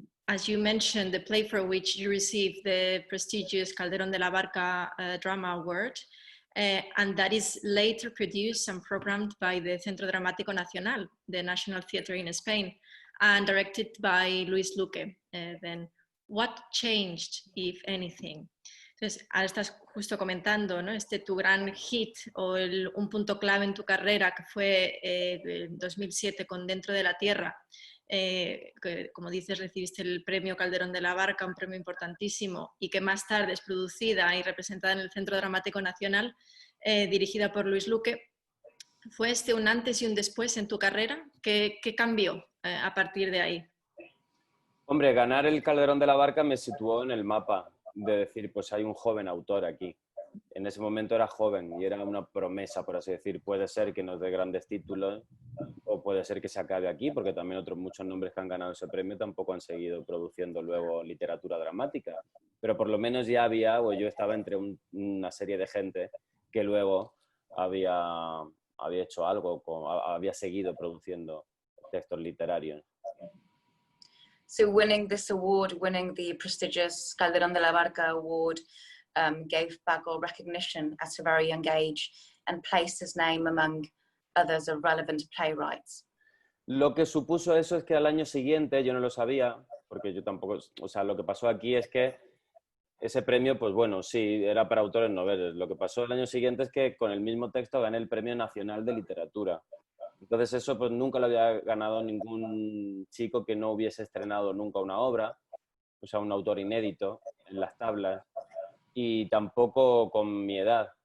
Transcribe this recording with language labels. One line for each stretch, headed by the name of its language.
English: As you mentioned, the play for which you received the prestigious Calderón de la Barca Drama Award, and that is later produced and programmed by the Centro Dramático Nacional, the National Theatre in Spain, and directed by Luis Luque. Then, what changed, if anything?
Spanish: Entonces, ahora estás justo comentando, ¿no? Tu gran hit o un punto clave en tu carrera que fue en 2007 con Dentro de la Tierra. Que, como dices, recibiste el premio Calderón de la Barca, un premio importantísimo, y que más tarde es producida y representada en el Centro Dramático Nacional, dirigida por Luis Luque. ¿Fue un antes y un después en tu carrera? ¿Qué cambió a partir de ahí? Hombre, ganar el Calderón de la Barca me situó en el mapa de decir, pues hay un joven autor aquí. En ese momento era joven y era una promesa, por así decir. Puede ser que nos dé grandes títulos o puede ser que se acabe aquí, porque también otros muchos nombres que han ganado ese premio tampoco han seguido produciendo luego literatura dramática. Pero por lo menos ya había, o yo estaba entre una serie de gente que luego había hecho algo, había seguido produciendo textos literarios.
English: So winning this award, winning the prestigious Calderón de la Barca award, gave Paco recognition at a very young age and placed his name among others of relevant playwrights.
Spanish: Lo que supuso eso es que al año siguiente, yo no lo sabía, porque yo tampoco, o sea, lo que pasó aquí es que ese premio, pues bueno, sí, era para autores noveles. Lo que pasó el año siguiente es que con el mismo texto gané el Premio Nacional de Literatura. Entonces eso pues nunca lo había ganado ningún chico que no hubiese estrenado nunca una obra, o sea, un autor inédito en las tablas, y tampoco con mi edad.